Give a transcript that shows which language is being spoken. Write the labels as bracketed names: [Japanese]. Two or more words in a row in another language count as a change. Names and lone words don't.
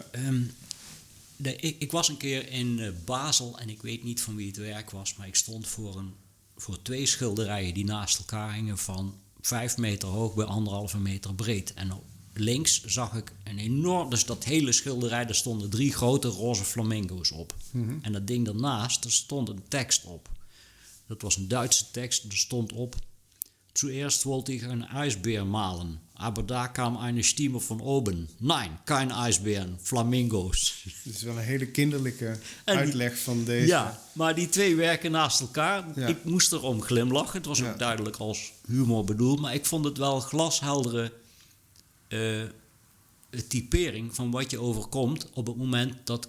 [Dutch] Ik was een keer in Basel en ik weet niet van wie het werk was, maar ik stond voor 2 schilderijen die naast elkaar hingen van 5 meter hoog bij 1,5 meter breed. En links zag ik een enorm, dus dat hele schilderij, daar stonden 3 grote roze flamingo's op. Mm-hmm. En dat ding daarnaast, er stond een tekst op. Dat was een Duitse tekst, er stond op: [German] Zuerst wollte ich einen Eisbär malen, aber da kam eine Stimme von oben. Nein, kein Eisbären, [Dutch] flamingo's. Het is wel een hele kinderlijke die- uitleg van deze. Ja, maar die twee werken naast elkaar. Ja. Ik moest erom glimlachen. Het was Ja. ook duidelijk als humor bedoeld. Maar ik vond het wel glasheldere typering van wat je overkomt op het moment dat...